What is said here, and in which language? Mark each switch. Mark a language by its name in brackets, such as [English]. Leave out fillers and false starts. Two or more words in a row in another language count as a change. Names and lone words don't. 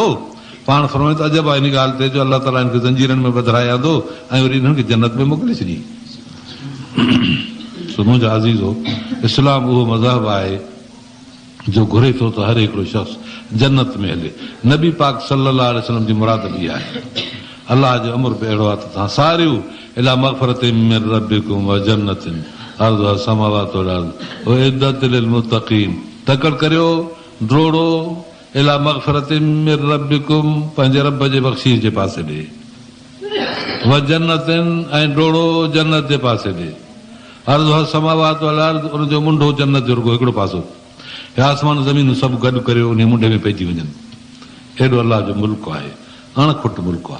[Sindhi] पाण फरमाए त अजब आहे इन ॻाल्हि ते जो अलाह ताला हिनखे ज़ंजीरनि में ॿधाए आंदो ऐं वरी इन्हनि खे जन्नत में मोकिले छॾी। मुंहिंजा अज़ीज़ हो, इस्लाम उहो मज़हब आहे जो घुरे थो त हर हिकिड़ो शख़्स जन्नत में हले। नबी पाक [Arabic] صلى الله عليه وسلم [Sindhi] जी मुराद बि आहे। अलाह जो अमर बि अहिड़ो आहे त तव्हां सारियूं [Arabic] إلى مغفرة من ربكم وجنة عرضها السماوات والأرض أعدت للمتقين. [Sindhi] तकड़ करियो ड्रोड़ो [Arabic] إلى مغفرة من ربكم, [Sindhi] पंहिंजे रब जे बख़्शीश जे पासे ॾे, [Arabic] وجنة [Sindhi] ऐं ड्रोड़ो जन्नत जे पासे ॾे। [Arabic] عرضها السماوات والأرض, [Sindhi] उनजो मुंडो जन्नत जो रुगो हिकिड़ो पासो, आसमान ज़मीन सभु गॾु करियो उन मुंडे में पइजी वञनि। हेॾो अलाह जो मुल्क आहे, अणखुट मुल्क आहे।